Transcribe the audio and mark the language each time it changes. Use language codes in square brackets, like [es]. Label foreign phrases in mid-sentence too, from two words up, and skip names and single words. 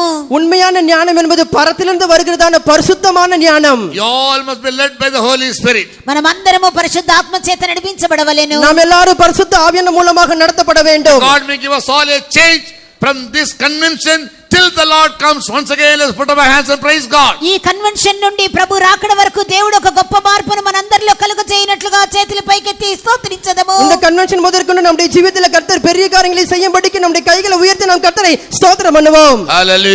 [ta] உண்மையான ஞானம் என்பது பரத்திலிருந்து வருகிறதான பரிசுத்தமான ஞானம். [en] You all must be led by the Holy Spirit. [te] మనమందరము పరిశుద్ధాత్మ చేత నడిపించబడవలెను. [ta] நாம் எல்லாரும் பரிசுத்த ஆவியான மூலமாக நடத்தப்பட வேண்டும். [en] God may give us all a change from this convention till the Lord comes. Once again, let's put up our hands and praise God. [te] ఈ కన్వెన్షన్ నుండి ప్రభు రాకడ వరకు దేవుడు ఒక గొప్ప మార్పును మనందరిలో కలుగజేయనట్లుగా చేతులు పైకెత్తి స్తోత్రించదము. [ta] இந்த கன்வென்ஷன் முதற்கொண்டு நம்முடைய ஜீவிதத்தில் கர்த்தர் பெரிய காரியங்களை செய்யும்படிக்கு நம்முடைய கைகளை உயர்த்தி நாம் கர்த்தரை ஸ்தோத்திரம் பண்ணுவோம். Hallelujah.